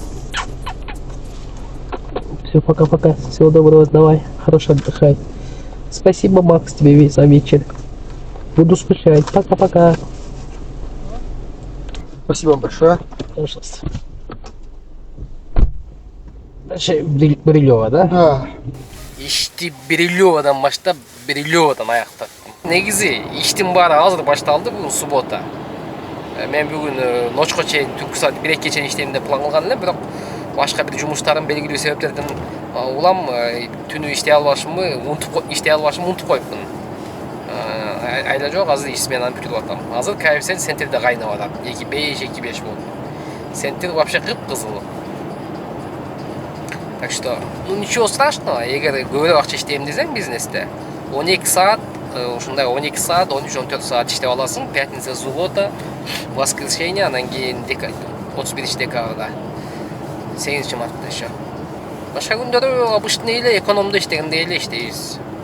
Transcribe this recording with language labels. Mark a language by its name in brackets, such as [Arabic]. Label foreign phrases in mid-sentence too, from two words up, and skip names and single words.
[Russian] Все, пока-пока. Всего доброго, давай. Хорошо отдыхай. Спасибо, Макс, тебе за вечер. Буду скучать. Пока-пока. Спасибо большое. Пожалуйста. Дальше Брилева, да? Да. [Kyrgyz] Ишти Бирилевадан баштап Бирилевадан аяктаттым. Негизи иштин баары азыр башталды, бүгүн суббота. Мен бүгүн ночко чейин түнкү саат 1-2 чейин иштейм деп план кылган элем, бирок башка бир жумуштарым белгилүү себептерден улам түнү иштей албашымды унутуп коюпмун. Айла жок, азыр иш менен бүтүп атам. Азыр коэффициент центрде кайнап атат. 2.5 болду. Центр вообще кып-кызыл. [Russian] Так что, ну ничего страшного, [Kyrgyz] эгер көбүрөөк акча иштейм десең бизнесте, 12 саат, ушундай 12 саат, 13-14 саат иштеп аласың, [Russian] пятница, суббота, воскресенье, [Kyrgyz] анан кийин 31 декабрда, 8 мартта еще. Башка күндөрү обычный эле экономдо иштегендей эле иштейбиз.